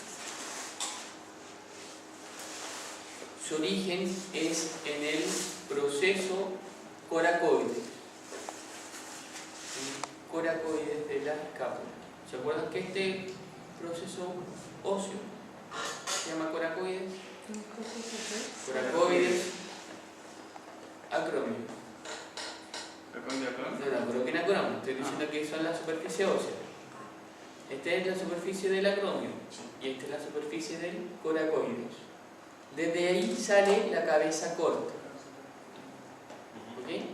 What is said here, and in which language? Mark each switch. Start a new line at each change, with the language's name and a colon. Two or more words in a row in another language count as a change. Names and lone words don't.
Spanish: Su origen es en el proceso coracoides. El coracoides de la escápula. ¿Se acuerdan que este proceso óseo se llama coracoides? Coracoides acromio. No, pero que acromio. Estoy diciendo que son la superficie ósea. Esta es la superficie del acromio y esta es la superficie del coracoides. Desde ahí sale la cabeza corta. ¿Okay?